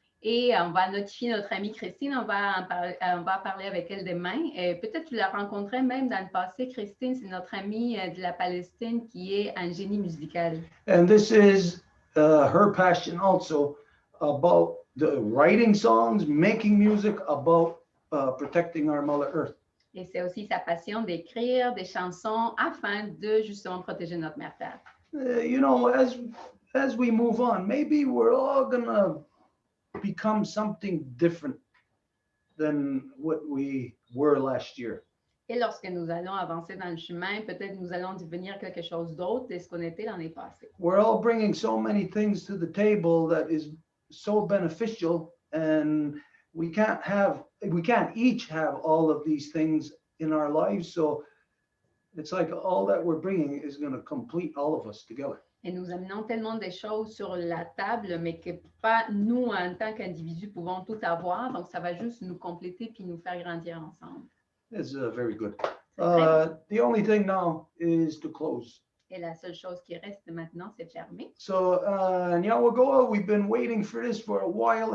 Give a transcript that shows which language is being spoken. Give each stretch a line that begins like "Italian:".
French: Et on va notifier notre amie Christine, on va parler avec elle demain. Peut-être tu la rencontrais même dans le passé. Christine, c'est notre amie de la Palestine qui est un génie musical.
English: And this is her passion also about the writing songs, making music, about protecting our Mother Earth.
French: Et c'est aussi sa passion d'écrire des chansons afin de justement protéger notre mère Terre.
English: You know, as we move on, maybe we're all gonna become something different than what we were last year.
French: Et lorsque nous allons avancer dans le chemin, peut-être nous allons devenir quelque chose d'autre de ce qu'on était l'année passée.
English: We're all bringing so many things to the table that is so beneficial, and we can't each have all of these things in our lives. So it's like all that we're bringing is going to complete all of us together.
French: Et nous amenons tellement de choses sur la table, mais que pas nous, en tant qu'individus, pouvons tout avoir. Donc, ça va juste nous compléter puis nous faire grandir ensemble.
English: It's very good. The only thing now is to close.
French: Et la seule chose qui reste maintenant, c'est de fermer.
English: So, Nyawagoa, we've been waiting for this for a while.